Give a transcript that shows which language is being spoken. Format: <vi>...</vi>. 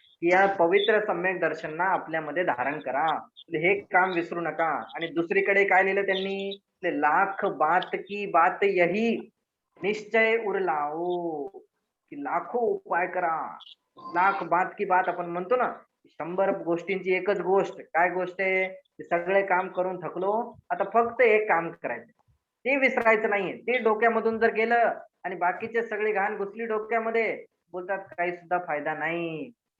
<mr>या पवित्र सम्यक दर्शनना आपल्यामध्ये धारण करा. हे काम विसरू नका. आणि दुसरीकडे काय लिहिलं त्यांनी?</mr> <hi>लाख बात की बात यही निश्चय उर लाओ.</hi> <mr>की लाखो उपाय करा,</mr> <hi>लाख बात की बात</hi> <mr>आपण म्हणतो ना, 100 गोष्टींची एकच गोष्ट. काय गोष्ट आहे? सगळे काम करून थकलो, आता फक्त एक काम करायचं, ते विसरायचं नाहीये. ते डोक्यामधून जर गेलं आणि बाकीचे सगळी घाण घुसली डोक्यामध्ये, बोलतात काही सुद्धा फायदा नाही.</mr>